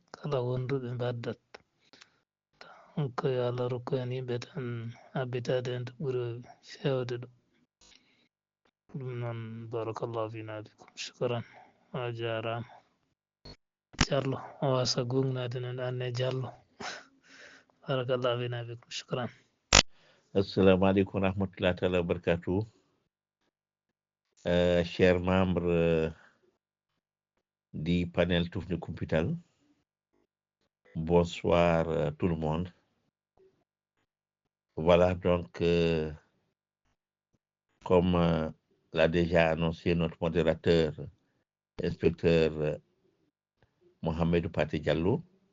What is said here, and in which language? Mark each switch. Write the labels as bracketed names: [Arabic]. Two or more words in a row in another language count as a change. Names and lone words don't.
[Fula] kala wonduɓe mbaddat ko yo Allah rokku en yimɓe tan abbitade en to ɓuri fewde ɗo ɗum noon [Arabic] بارك الله فينا بكم شكرا [Fula] a jarama Diallo o wasa gungnade nen anne Diallo [Arabic] بارك الله فينا بكم شكرا. السلام عليكم ورحمة الله تعالى وبركاته. [French] Chers membres du panel Toufne Kumpital, bonsoir tout le monde. Voilà donc, comme l'a déjà annoncé notre modérateur, inspecteur Mohamed Pate Diallo,